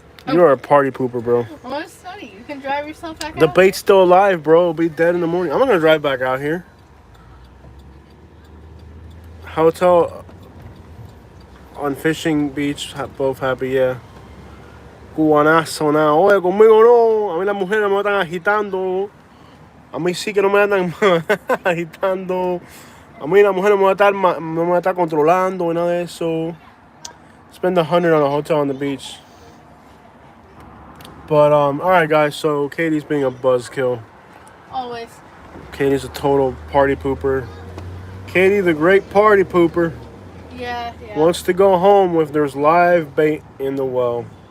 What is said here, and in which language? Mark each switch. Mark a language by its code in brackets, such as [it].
[en] You are a party pooper, bro. Well, it's sunny. You can drive yourself back out. The bait's still alive, bro. It'll be dead in the morning. I'm not gonna drive back out here. Hotel on fishing beach, both happy, yeah. [es] Cubanazo, nada. Oye, conmigo no. A mí las mujeres me están agitando. A mí sí que no me andan agitando. A mí las mujeres no me están controlando y nada de eso. [en] Spend $100 on a hotel on the beach. But, alright, guys, so Katie's being a buzzkill. Always. Katie's a total party pooper. Katie, the great party pooper, Yeah. wants to go home if there's live bait in the well.